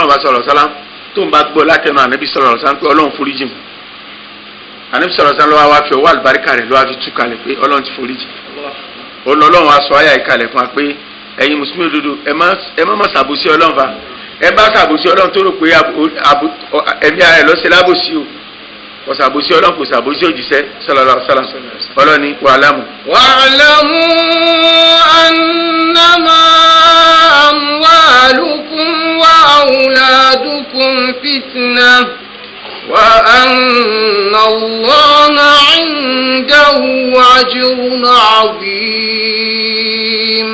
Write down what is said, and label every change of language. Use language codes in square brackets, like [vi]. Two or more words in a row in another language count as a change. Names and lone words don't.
[yo] ọlọ́run bá sọ̀rọ̀ sálá tó ń bá gbọ́ látẹnu ànábì sọ̀rọ̀ sálá pé ọlọ́run foríjì mu ànábì sọ̀rọ̀ sálá lọ́wọ́ wá fi ọwọ́ àlùbáríkà rẹ̀ lọ́wọ́ fi tú kalẹ̀ pé ọlọ́run ti foríjì ọlọ́run aṣọ ayà ìkalẹ̀ fún wa pé ẹ̀yin mùsùlùmí òdodo ẹ má má ṣàbòsí ọlọ́run fa ẹ bá ṣàbòsí ọlọ́run tó rò pé ẹ̀mí ara ẹ̀ lọ́sẹ̀ lábòsí o kò ṣàbòsí ọlọ́run kò ṣàbòsí òjíṣẹ́ [ar] صلى الله عليه وسلم [yo] ọlọ́ni wa'lamu. [ar] واعلموا أنما أموالكم وأولادكم فتنة وأن الله عنده أجر عظيم.